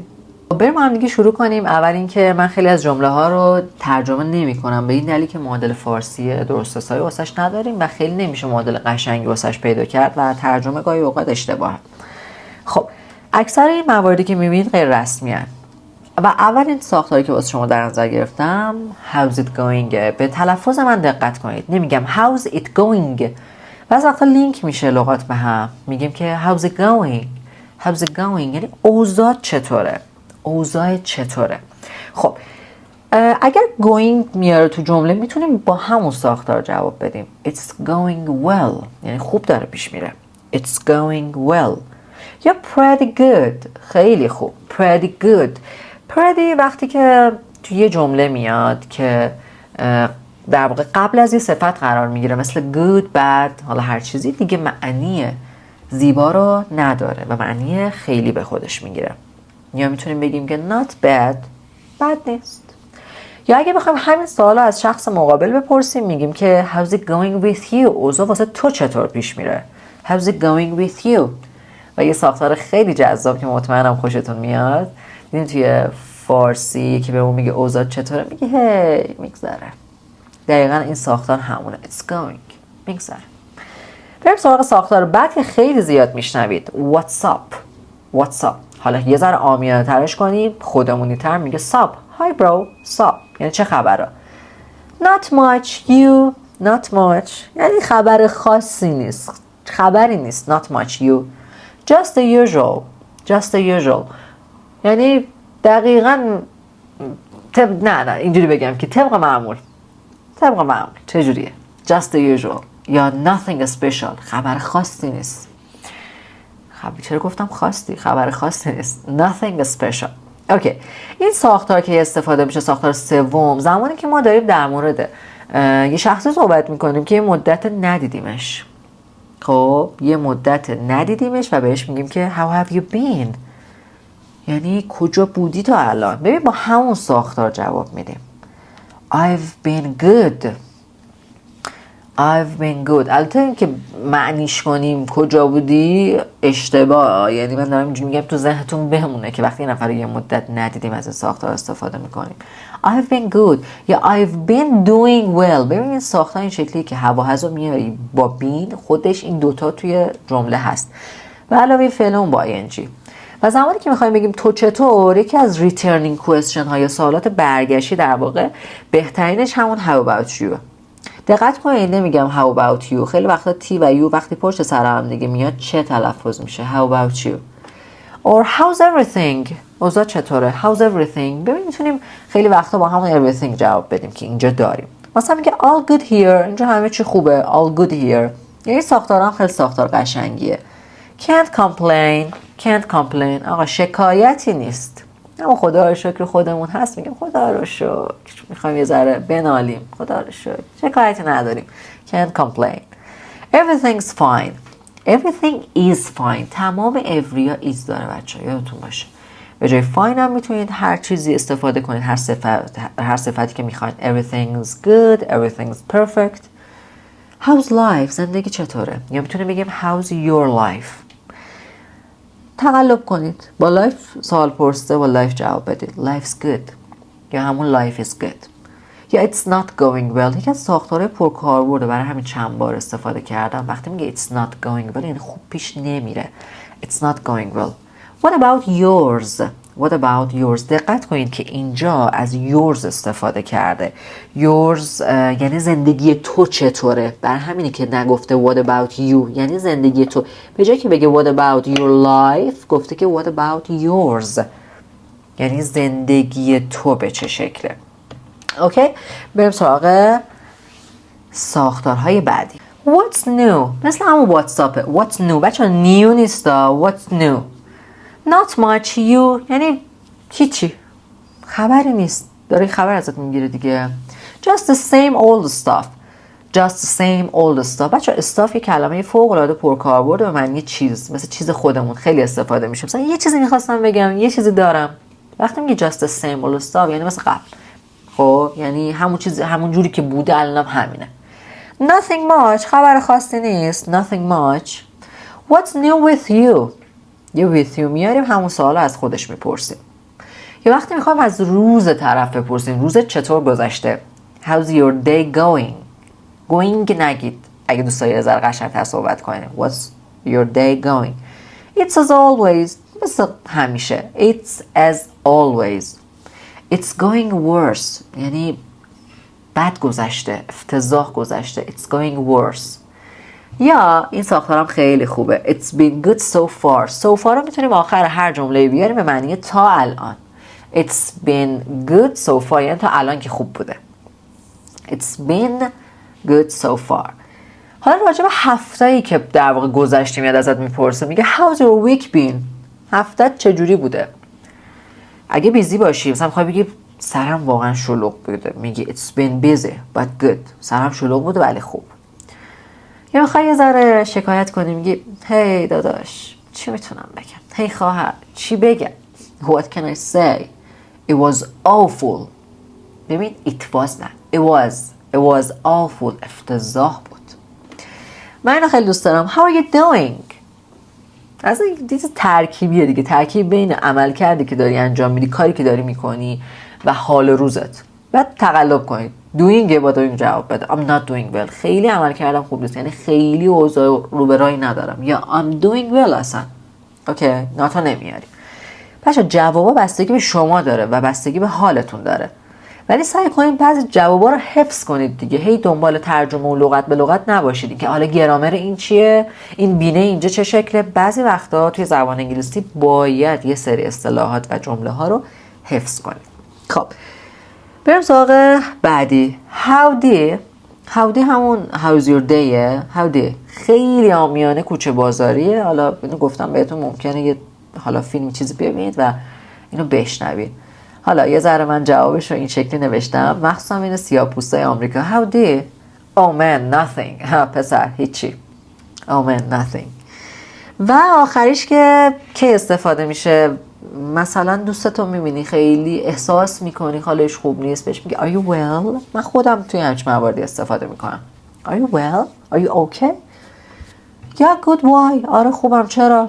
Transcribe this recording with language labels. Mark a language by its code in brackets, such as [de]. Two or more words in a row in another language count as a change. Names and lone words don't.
[fa] بریم ما هم دیگه شروع کنیم. اول اینکه من خیلی از جمله ها رو ترجمه نمی کنم به این دلیل که معادل فارسی درست حسابی واسش نداریم و خیلی نمیشه معادل قشنگی واسش پیدا کرد و ترجمه گاهی اوقات اشتباهه. خب اکثر این مواردی که میبینید غیر رسمی هستند و اولین ساختاری که واسه شما در نظر گرفتم [en] how's it going. [fa] به تلفظ من دقت کنید. نمیگم [en] how's it going. [fa] بعضی وقتا لینک میشه لغات به هم. میگیم که [en] how's it going. how's it going [fa] یعنی اوضاع چطوره. اوضاع چطوره. خب اگر going میاره تو جمله میتونیم با همون ساختار جواب بدیم. [en] It's going well [fa] یعنی خوب داره پیش میره. [en] It's going well. [fa] یا [en] pretty good [fa] خیلی خوب. [en] Pretty good. [fa] pretty وقتی که تو یه جمله میاد که در واقع قبل از یه صفت قرار میگیره مثل [en] good, bad، [fa] حالا هر چیزی دیگه معنی زیبا رو نداره و معنی خیلی به خودش میگیره. یا میتونیم بگیم که [en] not bad، [fa] بد نیست. یا اگه بخوایم همین سوالو از شخص مقابل بپرسیم میگیم که [en] how's it going with you. [fa] اوضاع واسه تو چطور پیش میره. [en] how's it going with you. [fa] و یه ساختار خیلی جذاب که مطمئنم خوشتون میاد. دیدین توی فارسی که به اون میگه اوضاع چطوره میگه هی میگذره. دقیقا این ساختار همونه. [en] It's going. [fa] میگذره. بریم سراغ ساختار بعد که خیلی زیاد میشنوید. [en] What's up. What's up. [fa] حالا یه ذره عامیانه ترش کنیم، خودمونی تر میگه sup. [en] Hi bro. sup. [fa] یعنی چه خبره. [en] Not much. You. Not much. [fa] یعنی خبر خاصی نیست. خبری نیست. [en] Not much. You. Just the usual. Just the usual. [fa] یعنی دقیقاً نه اینجوری بگم که طبق معمول. چجوریه؟ [en] Just the usual. [fa] یا [en] nothing special. [fa] خبر خاصی نیست. چرا گفتم خاصی؟ خبر خاصی نیست. [en] Nothing special. [fa] اوکی. این ساختار که استفاده میشه ساختار سوم زمانی که ما داریم در مورد یه شخصی صحبت میکنیم که یه مدت ندیدیمش. خب یه مدت ندیدیمش و بهش میگیم که [en] how have you been. [fa] یعنی کجا بودی تا الان. ببین با همون ساختار جواب میدیم. [en] I've been good. [fa] البته این که معنیش کنیم کجا بودی اشتباه. یعنی من دارم اینجوری میگم تو ذهنتون بمونه که وقتی یه نفر یه مدت ندیدیم از این ساختار استفاده میکنیم. [en] I've been good یا I've been doing well. [fa] ببین این ساختار این شکلی که هوا میاری با been خودش این دوتا توی جمله هست و علاوه فعل اون با ing. و زمانی که میخوایم بگیم تو چطور، یکی از [en] returning question [fa] ها یا سوالات برگشتی در واقع بهترینش همون [en] how about you. [fa] دقت کنید نمیگم [en] how about you. [fa] خیلی وقتا تی و یو وقتی پشت سر هم دیگه میاد چه تلفظ میشه. [en] how about you or how's everything. [fa] اوضاع چطوره. [en] how's everything. [fa] ببین میتونیم خیلی وقتا با همون everything جواب بدیم که اینجا داریم. مثلا میگه [en] all good here. [fa] اینجا همه چی خوبه. [en] all good here. [fa] یعنی ساختارم خیلی ساختار قشنگیه. [en] can't complain. [fa] آقا شکایتی نیست. اما خدا رو شکر خودمون هست میگیم خدا رو شکر. میخوایم یه ذره بنالیم. خدا رو شکر. شکایتی نداریم. [en] Can't complain. Everything's fine. Everything is fine. [fa] تمام every ها is داره بچه. یادتون باشه. به جای fine هم میتونید هر چیزی استفاده کنید. هر صفتی که میخواید. [en] Everything's good. Everything's perfect. How's life. [fa] زندگی چطوره. یا میتونیم بگیم [en] how's your life. [fa] تقلب کنید. با لایف سوال پرسیده با لایف جواب بدید. [en] Life's good. [fa] یا همون [en] life is good. یا it's not going well. [fa] یکی از ساختارهای پرکاربرده برای همین چند بار استفاده کردم. وقتی میگه [en] it's not going well [fa] یعنی خوب پیش نمیره. [en] It's not going well. What about yours? What about yours? [fa] دقت کنید که اینجا از yours استفاده کرده. yours یعنی زندگی تو چطوره. بر همینه که نگفته [en] what about you [fa] یعنی زندگی تو. به جای که بگه [en] what about your life [fa] گفته که [en] what about yours [fa] یعنی زندگی تو به چه شکله. اوکی بریم سراغ ساختارهای بعدی. [en] What's new. [fa] مثل همون واتساپه. [en] What's new. بچه new نیستا. What's new. Not much. [fa] You یعنی هیچی، خبری نیست. داره خبر ازت میگیره دیگه. [en] Just the same old stuff. Just the same old stuff. [fa] بچه استاف یه کلمه فوق العاده پرکاربرد به معنی چیز، مثل چیز خودمون خیلی استفاده میشه. مثلا یه چیزی میخواستم بگم، یه چیزی دارم. وقتی میگه [en] just the same old stuff [fa] یعنی مثل قبل. خب یعنی همون چیز، همون جوری که بوده الانم همینه. [en] Nothing much. [fa] خبر خاصی نیست. [en] Nothing much. What's new with you? [fa] یه [en] with you [fa] میاریم، همون سوالا از خودش میپرسیم. یه وقتی میخوایم از روز طرف بپرسیم، روزت چطور گذشته؟ [en] How's your day going? [fa] Going نگید اگه دوست داری از قشنگ‌تر صحبت کنیم. [en] What's your day going? It's as always. [fa] مثل همیشه. [en] It's as always. It's going worse. [fa] یعنی بد گذشته، افتضاح گذشته. [en] It's going worse. [fa] یا این ساختارم خیلی خوبه. [en] It's been good so far. [fa] So far رو میتونیم آخر هر جمله بیاریم به معنی تا الان. [en] It's been good so far [fa] یعنی تا الان که خوب بوده. [en] It's been good so far. [fa] حالا راجع به هفته‌ای که در واقع گذشته میاد ازت میپرسه، میگه [en] How's your week been? [fa] هفته‌ت چجوری بوده؟ اگه بیزی باشی، مثلا میخوای بگی سرم واقعا شلوغ بوده، میگی [en] It's been busy but good. [fa] سرم شلوغ بوده ولی خوب. یا میخوای یه ذره شکایت کنی، میگی هی داداش چی میتونم بگم؟ هی خواهر چی بگم؟ [en] What can I say? It was awful. ببین it was not. It was awful. [fa] افتضاح بود. من اینو خیلی دوست دارم. [en] How are you doing? [fa] از این دیگه ترکیبیه دیگه، ترکیب بین عمل کردی که داری انجام میدی، کاری که داری میکنی و حال روزت. بعد تقلب کنید. doing با doing جواب بده. [en] I'm not doing well. [fa] خیلی عمل کردم خوب نیست، یعنی خیلی اوضاع رو به راهی ندارم. یا [en] I'm doing well [fa] اصلا. اوکی، ناتو نمیاری. بچه جوابا بستگی به شما داره و بستگی به حالتون داره. ولی سعی کنید بعضی جوابا رو حفظ کنید دیگه. هی دنبال ترجمه و لغت به لغت نباشید که حالا گرامر این چیه، این بینه اینجا چه شکله. بعضی وقتا توی زبان انگلیسی باید یه سری اصطلاحات و جمله ها رو حفظ کنید. خب بریم سراغ بعدی. Howdy همون how's your dayه. Howdy خیلی عامیانه کوچه بازاریه. حالا اینو گفتم بهتون، ممکنه یه حالا فیلم چیزی ببینید و اینو بشنوید. حالا یه ذره من جوابش رو این شکلی نوشتم، مخصوصا این سیاه‌پوستای آمریکا. [en] Howdy. Oh man nothing. [fa] پسر هیچی. [en] Oh man nothing. [fa] و آخریش که استفاده میشه، مثلا دوستتو میبینی خیلی احساس میکنی حالش خوب نیست، بهش میگی [en] Are you well? [fa] من خودم توی همچین مواردی استفاده میکنم. [en] Are you well? Are you okay? Yeah good why? [fa] آره خوبم. چرا؟